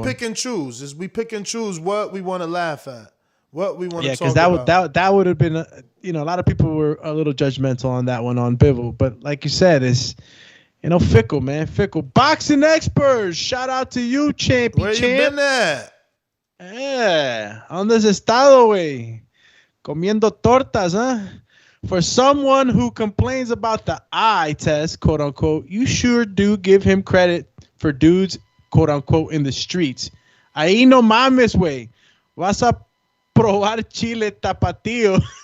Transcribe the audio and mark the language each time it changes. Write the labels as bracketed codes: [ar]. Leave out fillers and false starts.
[en] We pick and choose. We pick and choose what we want to laugh at, what we want to talk about. Yeah, because that would have been, a lot of people were a little judgmental on that one on Bivol, but like you said, it's fickle, man, fickle. Boxing experts, shout out to you, champ. Where you been at? Yeah, [es] ¿dónde has estado, güey? Comiendo tortas, [en] huh? For someone who complains about the eye test, quote unquote, you sure do give him credit for dudes, quote unquote, in the streets. [es] Ahí no mames, güey. Vas a probar chile tapatío.